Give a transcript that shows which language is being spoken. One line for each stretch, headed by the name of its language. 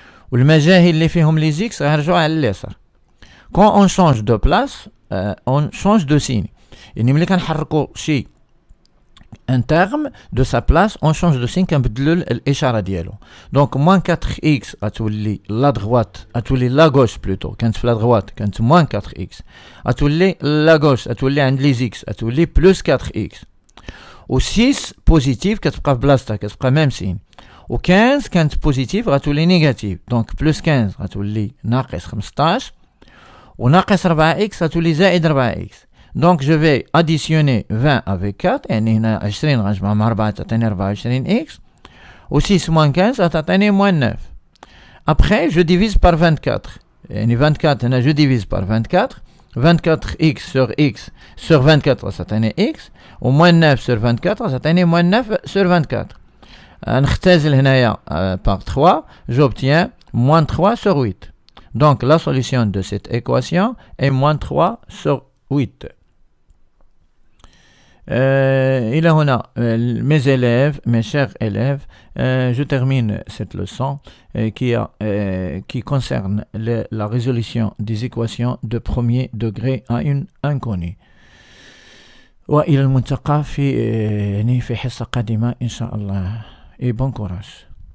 Arabic: والمجاهي اللي فيهم les x يرجعوا على اليسار.
French: Quand on change de place, on change de signe.
Arabic: يعني ملي كنحركوا شي
French: un terme de sa place, on change de signe
Arabic: كنبدلوا الإشارة ديالو.
French: Donc moins 4x
Arabic: غتولي
French: la droite, غتولي la gauche plutôt.
Arabic: كانت في
French: la droite, كانت moins 4x. غتولي la gauche,
Arabic: غتولي عند
French: les x, غتولي plus 4x.
Arabic: و 6 positif كتبقى في بلاصتها, كتبقى
French: même signe.
Arabic: و 15 كانت positif غتولي négative.
French: Donc plus
Arabic: 15 غتولي ناقص 15. وناقص 4x غتولي زائد 4x.
French: Donc je vais additionner 20 avec 4
Arabic: يعني هنا 20 غنجمع مع 4 تعطيني
French: 24x و 6 moins 15 تعطيني moins 9. Après je divise par 24
Arabic: يعني 24 هنا
French: je divise par 24. 24x sur x sur 24
Arabic: تعطيني
French: x و moins 9 sur 24 تعطيني moins 9 sur 24.
Arabic: نختزل هنايا
French: par 3 j'obtiens moins 3 sur 8. Donc la solution de cette équation est moins 3 sur 8.
Arabic: إلى هنا
French: mes élèves, mes chers élèves, je termine cette leçon qui concerne la résolution des équations de premier degré à une inconnue.
Arabic: وإلى الملتقى في حصة قادمة إن شاء الله.
French: Et bon courage.